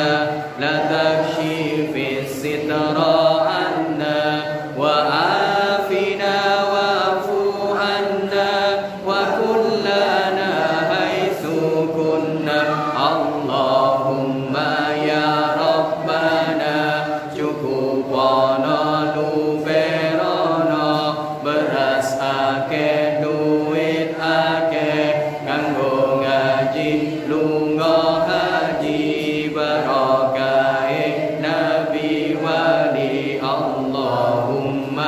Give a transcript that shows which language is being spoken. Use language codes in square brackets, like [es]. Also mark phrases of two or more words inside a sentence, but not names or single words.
[ar] لا تكشف الستر عنا وعافنا واعف عنا وكلنا حيث كنا اللهم يا ربنا [jv] cukupana luberana beras akeh duit akeh kanggo ngaji lunga haji barakahe nabi wali Allahumma